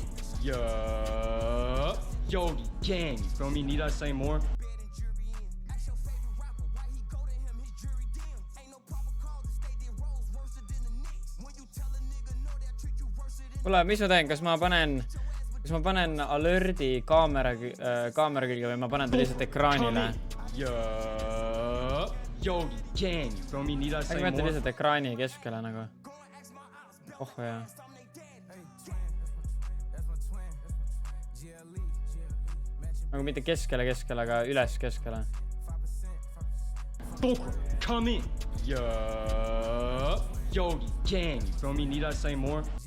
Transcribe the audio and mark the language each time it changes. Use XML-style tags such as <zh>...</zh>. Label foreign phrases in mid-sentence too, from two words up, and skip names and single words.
<en>Yeah. Yo, gang, you feel me? Need I say more?</en> <et>Kuule, mis ma teen? Kas ma panen alerdi kaamera külge või ma panen ta lihtsalt ekraanile?</et> <en>Yo, gang, you feel me? Need I say more?</en> <et>Äkki lihtsalt ekraani keskele nagu. Oh jah. Nagu mitte keskele, aga üles keskele.</et> <en>Fulcrum, come in. Yeah. Yo, gang, you feel me? Need I say more?</en>